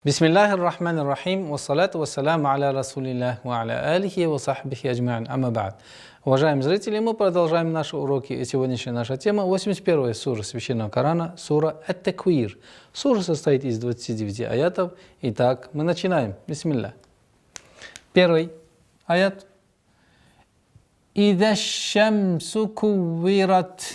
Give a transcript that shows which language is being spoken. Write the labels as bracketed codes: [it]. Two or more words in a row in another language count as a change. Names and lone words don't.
[ar] بسم الله الرحمن الرحيم، والصلاة والسلام على رسول الله، وعلى آله وصحبه أجمعين، أما بعد. [ru] Уважаемые зрители, мы продолжаем наши уроки, и сегодняшняя наша тема 81-я сура Священного Корана, сура Ат-Таквир. Сура состоит из 29 аятов. Итак, мы начинаем. Бисмилля. Первый аят. [ar] إذا الشمس كورت.